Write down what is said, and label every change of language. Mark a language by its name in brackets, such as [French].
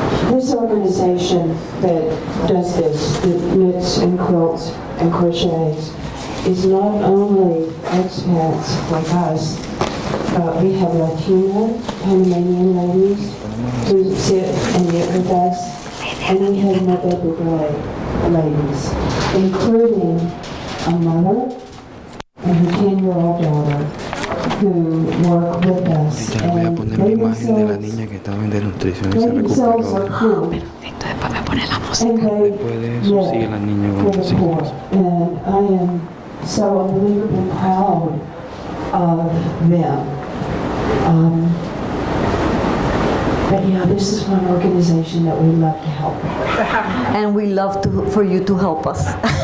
[English] this organization that does this, that knits and quilts and crochets, is not only expats like us, but we have Latino, Panamanian ladies who sit and knit with us, and we have Nutre Hogar ladies, including a mother and her 10-year-old daughter who work with us. [Spanish] Ya voy a poner la imagen de la niña que estaba en desnutrición y se recuperó. Perfecto, después me pone la música. Después de eso sigue la niña con los hijos. [English] And I am so unbelievably proud of them. But yeah, this is one organization that we love to help. And we love for you to help us.